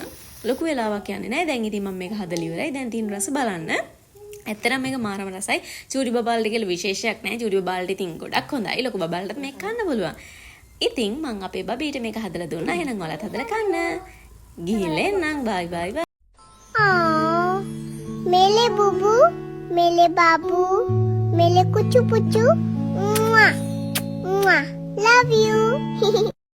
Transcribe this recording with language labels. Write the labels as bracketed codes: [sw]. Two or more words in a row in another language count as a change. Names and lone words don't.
[si] ලොකු වෙලාවක් යන්නේ නැහැ. දැන් ඉතින් මම මේක හදලා ඉවරයි. දැන් තියෙන රස බලන්න. ඇත්තටම මේක මාරම රසයි. චූටි බබාලට කියලා විශේෂයක් නැහැ. චූටි බබාලට ඉතින් ගොඩක් හොඳයි. ලොකු බබාලටත් මේක කන්න පුළුවන්. ඉතින් මම අපේ බබීට මේක හදලා දුන්නා. එහෙනම් ඔයාලත් හදලා කන්න. ගිහිල්ලා එන්නම්. බයි බයි. [hi] मेले बुबू मेले बाबू मेले कुचू पुचू [en] love you